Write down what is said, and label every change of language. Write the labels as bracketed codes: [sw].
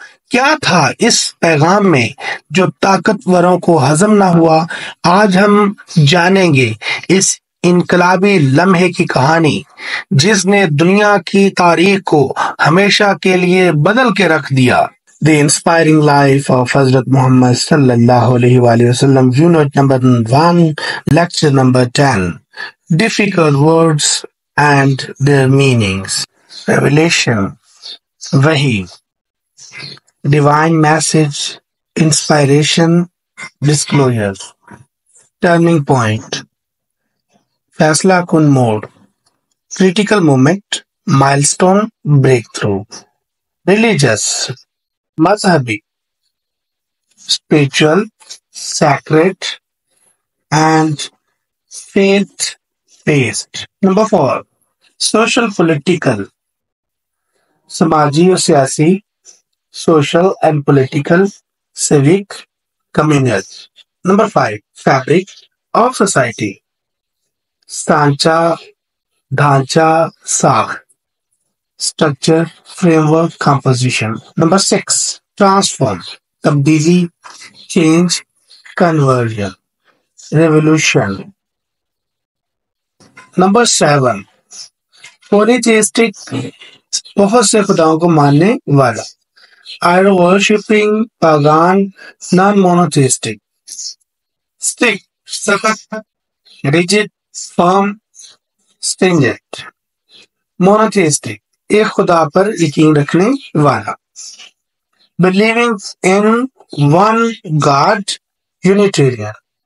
[ur] کیا تھا اس پیغام میں جو طاقتوروں کو ہضم نہ ہوا؟ آج ہم جانیں گے اس انقلابی لمحے کی کہانی جس نے دنیا کی تاریخ کو ہمیشہ کے لیے بدل کے رکھ دیا۔ [en] The Inspiring Life of Hazrat Muhammad sallallahu alaihi wa sallam, Unit number 1, Lecture number 10. Difficult Words and Their Meanings. Revelation, Wahi, Divine Message, Inspiration, Disclosure. Turning Point, Faisla Kun Mode, Critical Moment, Milestone, Breakthrough. Religious, Mazhabi, spiritual, sacred, and faith-based. Number 4, social political, [ur] سماجی و سیاسی, [en] social and political, civic, communal. Number 5, fabric of society, [ur] سانچہ، ڈھانچہ، ساخت، [en] structure, framework, composition. Number 6, transform, تبدیلی، change, conversion, revolution. Number 7, polytheistic, [ur] بہت سے خداؤں کو ماننے والا، [en] idol worshipping, pagan, non-monotheistic. Strict, سخت، rigid, firm, stringent. Monotheistic, [ur] ایک خدا پر یقین رکھنے والا، [en] believing in one God, Unitarian.